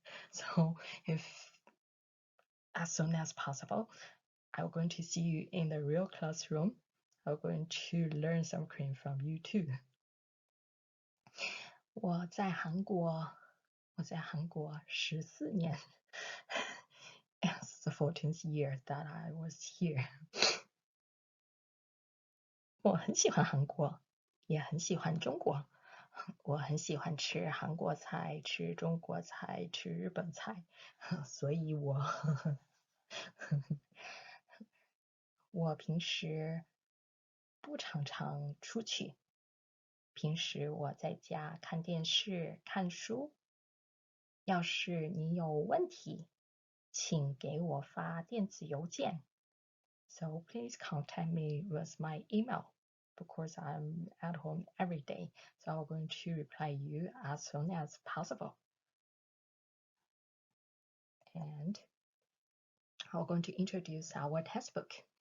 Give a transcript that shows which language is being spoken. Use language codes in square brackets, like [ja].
[en] So if as soon as possible, I'm going to see you in the real classroom. I'm going to learn some Korean from you too. [zh] 我在韩国14年。 [en] It's the 14th year that I was here. [zh] 我很喜欢韩国，也很喜欢中国。我很喜欢吃韩国菜，吃中国菜，吃日本菜，所以我平时不常常出去。平时我在家看电视、看书。要是你有问题，请给我发电子邮件。 [en] So please contact me with my email because I'm at home every day. So I'm going to reply you as soon as possible. And I'm going to introduce our textbook.